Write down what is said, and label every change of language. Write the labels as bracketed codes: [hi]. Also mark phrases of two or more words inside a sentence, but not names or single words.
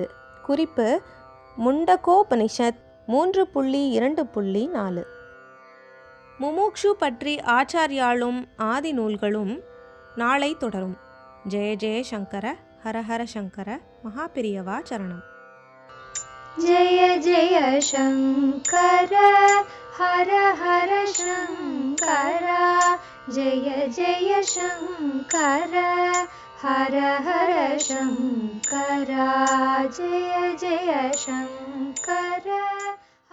[ta] குறிப்பு: முண்டகோபனிஷத் 3.2.4. முமுக்ஷு பற்றி ஆச்சாரியாலும் ஆதி நூல்களும் நாளை தொடரும். [sa] जय जय शङ्कर, हरहर शङ्कर, महापेरियवा शरणम्. जय जय शङ्कर हर हर शङ्कर, जय जय शङ्कर हर हर शङ्कर, जय जय शङ्कर.